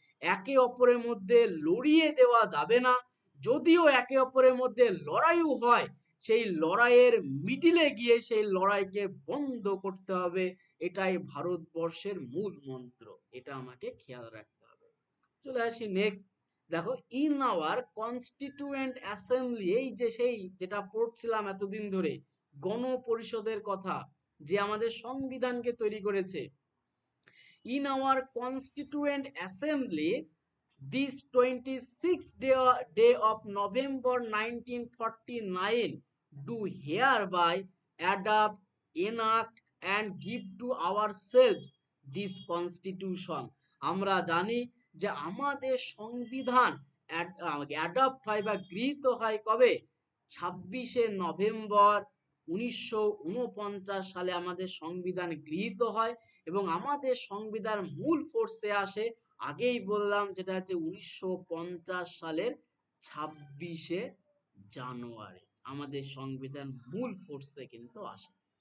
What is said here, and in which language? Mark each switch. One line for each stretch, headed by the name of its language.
Bangla: একে অপরের মধ্যে লড়িয়ে দেওয়া যাবে না, যদিও একে অপরের মধ্যে লড়াইও হয় সেই লড়াইয়ের মিডিলে গিয়ে সেই লড়াইকে বন্ধ করতে হবে, এটাই ভারতবর্ষের মূল মন্ত্র, এটা আমাকে খেয়াল রাখতে হবে। চলে আসি নেক্সট। দেখো,
English: in our constituent assembly,
Bangla: এই যে সেই যেটা পড়ছিলাম এতদিন ধরে, গণপরিষদের কথা, যে আমাদের সংবিধানকে তৈরি করেছে।
English: In our constituent assembly, this 26th day of November 1949, do hereby adopt, enact and give to ourselves this constitution.
Bangla: আমরা জানি যে আমাদের সংবিধান অ্যাডপ্ট হয় বা গৃহীত হয় কবে? 26শে নভেম্বর 1949 সালে আমাদের সংবিধান গৃহীত হয় এবং আমাদের সংবিধান মূল ফোর্সে আসে, আগেই বললাম, যেটা হচ্ছে 1950 সালের 26শে জানুয়ারি আমাদের সংবিধান মূল ফোর্সে কিন্তু আসে।